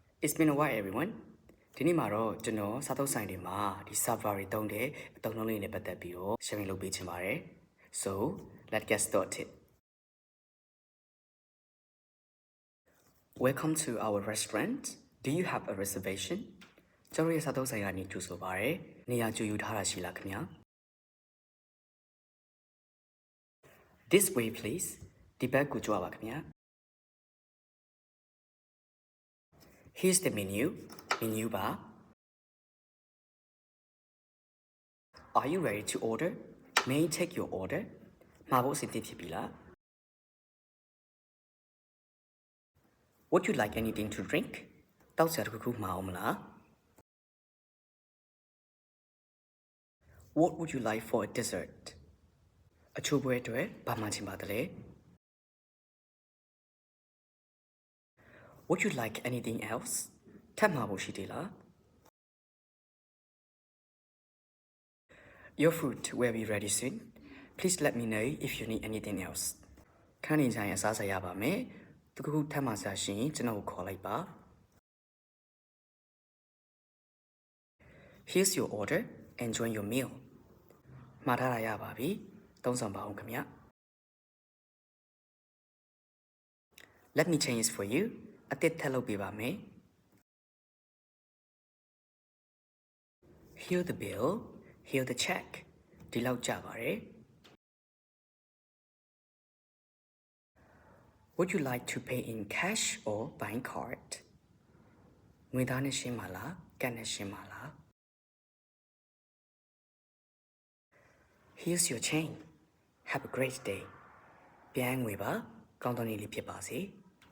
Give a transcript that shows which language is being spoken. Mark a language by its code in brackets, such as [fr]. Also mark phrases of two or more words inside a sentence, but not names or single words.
[en] It's been a while everyone. [my] ဒီနေ့မှာတော့ကျွန်တော်စားသုံးဆိုင်တွေမှာဒီ server တွေတုံးတဲ့အသုံးနှုန်းလေးတွေနဲ့ပတ်သက်ပြီးတော့ sharing လုပ်ပေးချင်ပါတယ် [en] So, let's get started. Welcome to our restaurant. Do you have a reservation? [my] ကျွန်တော်ရဲ့စားသုံးဆိုင်ကနေကြိုဆိုပါရစေ။နေရာကြိုယူထားတာရှိလားခင်ဗျာ [en] This way please. [my] ဒီဘက်ကိုကြွားပါခင်ဗျာ [en] Here's the menu bar. Are you ready to order? May I take your order? [my] မှာဖို့အဆင်သင့်ဖြစ်ပြီလား [en] Would you like anything to drink? [my] တောက်စရာတစ်ခုမှာအောင်မလား [en] What would you like for a dessert? [my] အချိုးပွဲအတွက်ဘာမှချင်ပါသလဲ [en] Would you like anything else? [my] ထပ်မှာဖို့ရှိသေးလား [en] Your food will be ready soon. Please let me know if you need anything else. [my] ခန်းနေဆိုင်အစားအစာရပါမယ်။တခုထပ်မှာစားရှင်ကျွန်တော်ကိုခေါ်လိုက်ပါ [en] Here's your order. Enjoy your meal. [my] မှာထားတာရပါပြီ။သုံးဆောင်ပါအောင်ခင်ဗျ။ [en] Let me change this for you. [my] အသစ်ထပ်လုပ်ပေးပါမယ်။ [en] Here the bill. Here the check. [my] ဒီလောက်ကြပါတယ် [en] Would you like to pay in cash or by card? [my] ငွေသားနဲ့ရှင်းပါလားကတ်နဲ့ရှင်းပါလား [en] Here's your change. Have a great day. [my] ပြန်ငွေပါကောင်းသောနေ့လေးဖြစ်ပါစေ